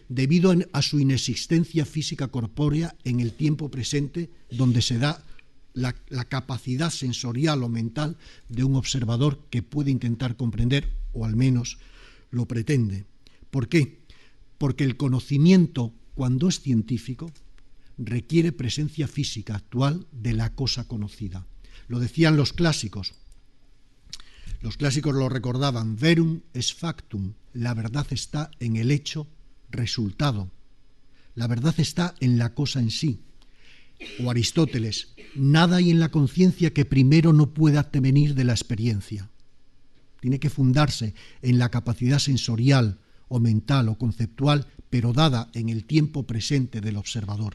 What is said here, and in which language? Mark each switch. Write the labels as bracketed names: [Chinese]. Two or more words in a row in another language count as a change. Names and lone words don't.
[Spanish] Debido a su inexistencia física corpórea en el tiempo presente, donde se da la capacidad sensorial o mental de un observador que puede intentar comprender, o al menos lo pretende. ¿Por qué? Porque el conocimiento, cuando es científico, requiere presencia física actual de la cosa conocida. Lo decían los clásicos. Los clásicos lo recordaban: [Latin] verum est factum, [Spanish] la verdad está en el hecho resultado. La verdad está en la cosa en sí. O Aristóteles: nada hay en la conciencia que primero no pueda venir de la experiencia. Tiene que fundarse en la capacidad sensorial o mental o conceptual, pero dada en el tiempo presente del observador.